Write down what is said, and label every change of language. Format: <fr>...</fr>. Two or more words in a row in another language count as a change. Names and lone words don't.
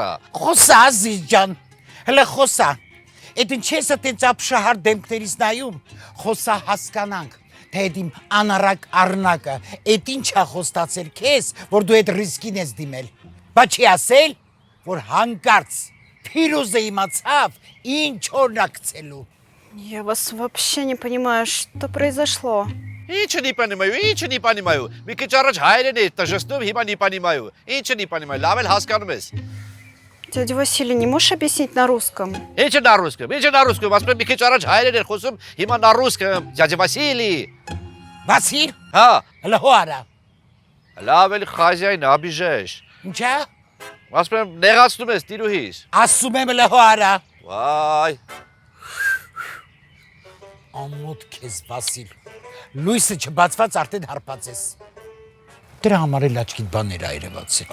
<hy>խոսա ազիզ ջան, հլը խոսա, Էդ ինչ ես այդպես ապշահար դեմքներից նայում, խոսա հասկանանք, թե այդ իմ անառակ առնակը, այդ ինչա խոստացել քեզ, որ դու այդ ռիսկին ես դիմել, բա չի ասել, որ հանկարծ Փիրուզը իմացավ, ինչ օրնակցելու։</hy> <ru>Я вас вообще не понимаю, что произошло. Ինչ не понимаю,</ru> <hy>մի քիչ առաջ հայերեն է տժժտում, հիմա</hy> <ru>не понимаю,</ru> <hy>ինչ</hy> <ru>не понимаю,</ru> <hy>լավ էլ հասկանում ես։</hy> <ru>Дядя Василий, не можешь объяснить на русском? Ինչ на русском,</ru> <hy>ասում եմ մի քիչ առաջ հայերեն էր խոսում, հիմա</hy> <ru>на русском, дядя Василий։</ru> <hy>Վասիլ, Հա, հլը հո արա, լավ էլ</hy> <ru>хозяин, обижаешь։</ru> <hy>ինչա, ասում եմ նեղացնում ես տիրուհիս։ Ասում եմ լեհո արա։ Վայ, Ամոթ քեզ Վասիլ։ Լույսը չբացված արդեն հարբած ես։ Դրա համար էլ աչքիդ բաներ ա երևացել։</hy>